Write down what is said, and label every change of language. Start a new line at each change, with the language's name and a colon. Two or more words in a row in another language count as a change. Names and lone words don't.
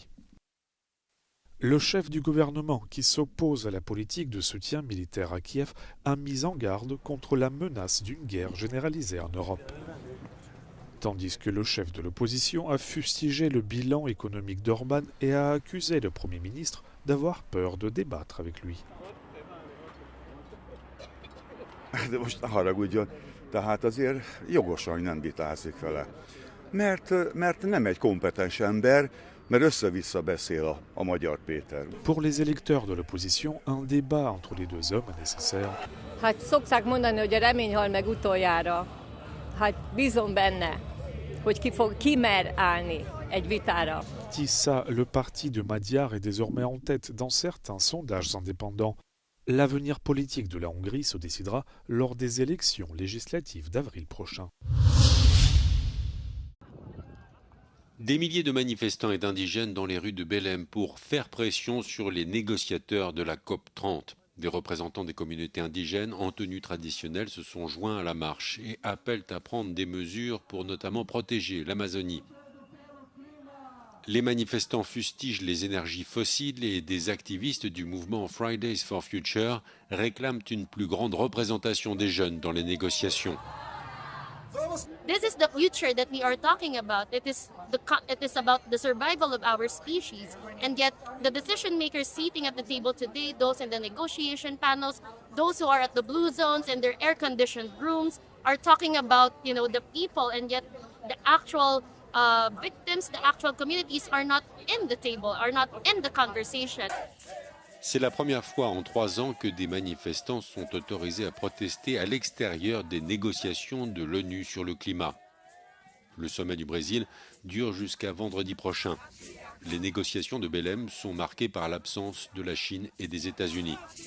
French: Le chef du gouvernement, qui s'oppose à la politique de soutien militaire à Kiev, a mis en garde contre la menace d'une guerre généralisée en Europe. Tandis que le chef de l'opposition a fustigé le bilan économique d'Orban et a accusé le Premier ministre d'avoir peur de débattre avec lui.
Hungarian: De most ne haragudjon, tehát azért jogosan, hogy nem vitázik vele. Mert nem egy kompetens ember, mert össze-vissza beszél a Magyar Péter.
French: Pour les électeurs de l'opposition, un débat entre les deux hommes est nécessaire.
Hungarian: Hát szokták mondani, hogy a remény hal meg utoljára. Hát bízom benne, hogy ki mer állni egy vitára.
French: Tissa, le parti de Magyar est désormais en tête dans certains sondages indépendants. L'avenir politique de la Hongrie se décidera lors des élections législatives d'avril prochain. Des milliers de manifestants et d'indigènes dans les rues de Belém pour faire pression sur les négociateurs de la COP 30. Des représentants des communautés indigènes en tenue traditionnelle se sont joints à la marche et appellent à prendre des mesures pour notamment protéger l'Amazonie. Les manifestants fustigent les énergies fossiles et des activistes du mouvement Fridays for Future réclament une plus grande représentation des jeunes dans les négociations.
English: This is the future that we are talking about. It is about the survival of our species. And yet, the decision makers seating at the table today, those in the negotiation panels, those who are at the blue zones and their air-conditioned rooms, are talking about, the people, and yet the actual victims, the actual communities are not in the table, are not in the conversation.
French: C'est la première fois en 3 ans que des manifestants sont autorisés à protester à l'extérieur des négociations de l'ONU sur le climat. Le sommet du Brésil dure jusqu'à vendredi prochain. Les négociations de Belém sont marquées par l'absence de la Chine et des États-Unis.